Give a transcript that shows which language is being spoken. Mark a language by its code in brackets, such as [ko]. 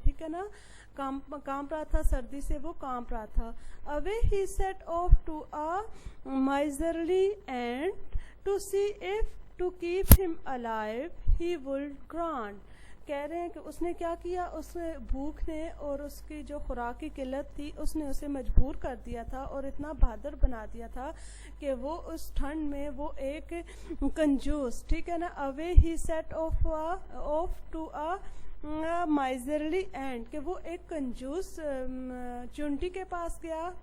[hi] ठीक है ना, कांप रहा था, सर्दी से वो कांप रहा था. [en] Away he set off to a miserly ant to see if to keep him alive he would grant. [hi] कह रहे हैं कि उसने क्या किया, उसने भूख ने और उसकी जो खुराक की किल्लत थी, उसने उसे मजबूर कर दिया था और इतना बहादुर बना दिया था कि वो उस ठंड में वो एक कंजूस, ठीक है ना, [en] away he set off to a miserly ant, [hi] कि वो एक कंजूस चुंटी के पास गया.